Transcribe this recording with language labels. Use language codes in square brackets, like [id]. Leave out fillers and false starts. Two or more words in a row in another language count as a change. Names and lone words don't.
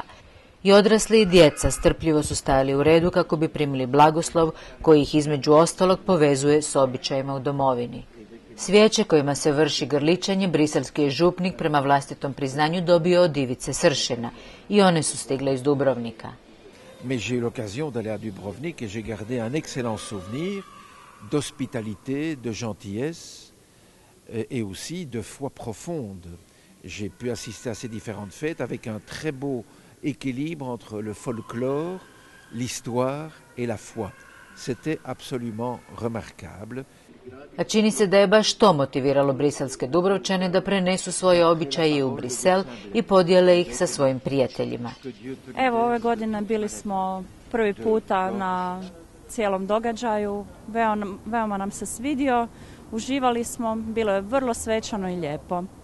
[hr] I odrasli i djeca strpljivo su stajali u redu kako bi primili blagoslov koji ih između ostalog povezuje s običajima u domovini. Svijeće kojima se vrši grličanje briselski je župnik prema vlastitom priznanju dobio od Ivice Sršena i one su stigle iz Dubrovnika. [fr] Mais j'ai eu l'occasion d'aller à Dubrovnik et j'ai gardé un excellent souvenir d'hospitalité, de gentillesse et aussi de foi profonde. J'ai pu assister à ces différentes fêtes avec un très beau équilibre entre le folklore, l'histoire et la foi. C'était absolument remarquable. [hr] A čini se da je baš to motiviralo briselske Dubrovčane da prenesu svoje običaje u Brisel i podijele ih sa svojim prijateljima. Evo, ove godine bili smo prvi puta na cijelom događaju, veoma nam se svidio, uživali smo, bilo je vrlo svečano i lijepo.